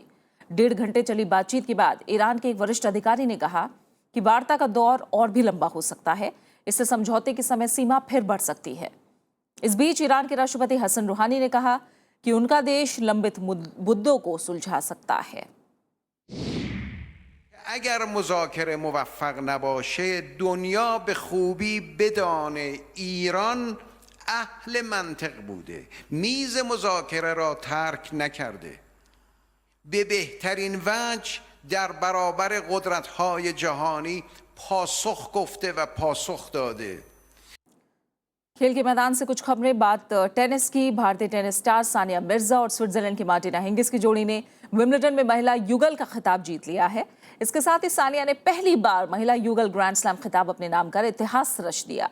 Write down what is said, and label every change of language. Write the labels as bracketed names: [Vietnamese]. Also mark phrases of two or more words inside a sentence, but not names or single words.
[Hindi] 1.5 घंटे चली बातचीत के बाद ईरान के एक वरिष्ठ अधिकारी ने कहा कि वार्ता का दौर और भी लंबा हो सकता है। इससे समझौते की समय सीमा फिर बढ़ सकती है। इस बीच ईरान के राष्ट्रपति हसन रूहानी ने कहा कि उनका देश लंबित मुद्दों को सुलझा सकता है। [Persian] اگر مذاکره موفق نباشه دنیا به خوبی بدانه ایران اهل منطق بوده، میز مذاکره را ترک نکرده، به بهترین وجه در برابر قدرت‌های جهانی پاسخ گفته و پاسخ داده. [Hindi] खेल के मैदान से कुछ खबरें। बात टेनिस की। भारतीय टेनिस स्टार सानिया मिर्जा और स्विट्जरलैंड की मार्टिना हिंगिस की जोड़ी ने विंबलडन में महिला युगल का खिताब जीत लिया है। इसके साथ ही सानिया ने पहली बार महिला युगल [English] Grand Slam [Hindi] खिताब अपने नाम कर इतिहास रच दिया।